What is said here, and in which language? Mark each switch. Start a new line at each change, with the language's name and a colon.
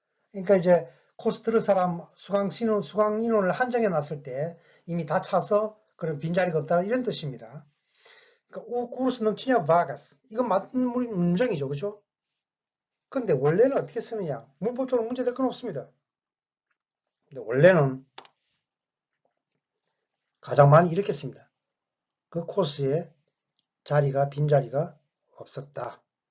Korean: 그러니까 이제 코스 들을 사람 수강 인원을 한정해 놨을 때 이미 다 차서 그런 빈자리가 없다 이런 뜻입니다. 그러니까
Portuguese: O curso não tinha vagas.
Korean: 이건 맞는 문장이죠, 그죠? 근데 원래는 어떻게 쓰느냐? 문법적으로 문제될 건 없습니다. 근데 원래는 가장 많이 이렇게 씁니다. 그 코스에 빈자리가 없었다.